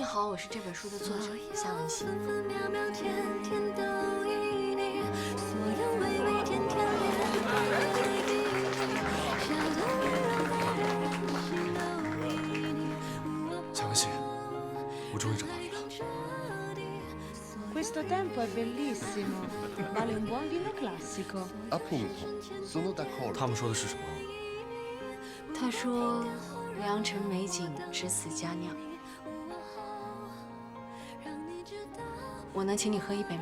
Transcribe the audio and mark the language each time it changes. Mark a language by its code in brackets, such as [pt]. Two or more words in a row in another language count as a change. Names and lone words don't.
[zh] 我是这本书的作者夏文熙。分分秒秒天天都与你，所有微微甜甜恋回忆，笑得温柔的人心都依你。夏文熙，我终于找到你了。 [it] Questo tempo è bellissimo, vale un buon vino classico. Appunto, sono d'accordo. [zh] 他们说的是什么？他说：“良辰美景，值此佳酿。” 我能请你喝一杯吗？